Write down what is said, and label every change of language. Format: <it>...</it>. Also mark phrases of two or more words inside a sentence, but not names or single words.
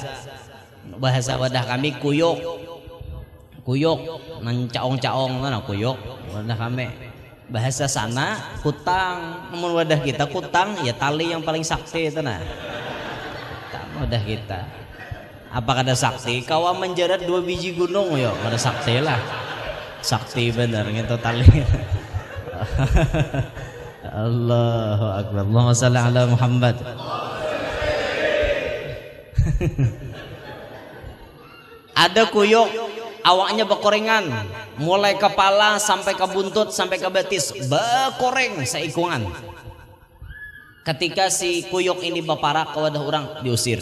<bjn>Bahasa wadah kami kuyuk, nang caong mana kuyuk wadah kami. Bahasa sana kutang, namun wadah kita kutang ya tali yang paling sakti itu nah. Wadah kita. Apa kada sakti? Kawa menjerat 2 biji gunung yo, kada sakti lah. Sakti bener gitu tali.</bjn> <ar>الله أكبر. اللهم صل على محمد.</ar> <bjn>Ada kuyuk awaknya bekorengan, mulai kepala sampai ke buntut sampai ke betis bekoreng seikungan. Ketika si kuyuk ini beparak ke wadah orang diusir.</bjn>